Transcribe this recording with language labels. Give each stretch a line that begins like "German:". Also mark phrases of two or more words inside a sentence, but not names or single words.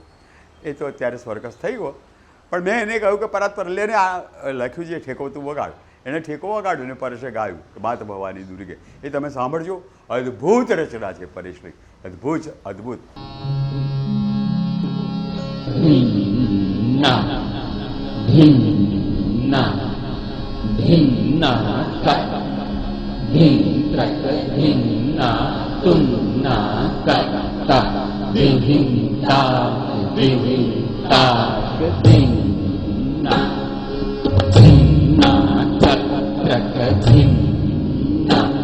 Gujarati: એ તો અત્યારે સ્વર્ગસ્થ થઈ ગયો. પણ મેં એને કહ્યું કે પરાગ પર લેને આ લખ્યું છે ઠેકો તું વગાડ. એને ઠેકો વગાડ્યું ને પરેશે ગાયું કે માત ભવાની દુર્ગે. એ તમે સાંભળજો, અદ્ભુત રચના છે પરેશની, અદ્ભુત અદ્ભુત. भिन्ना भिन्ना भिन्ना कट भिन्त्रक भिन्ना तुन्ना कट्टा विभिन्ता विभिन्ता भिन्ना भिन्ना कट्टक भिन्ना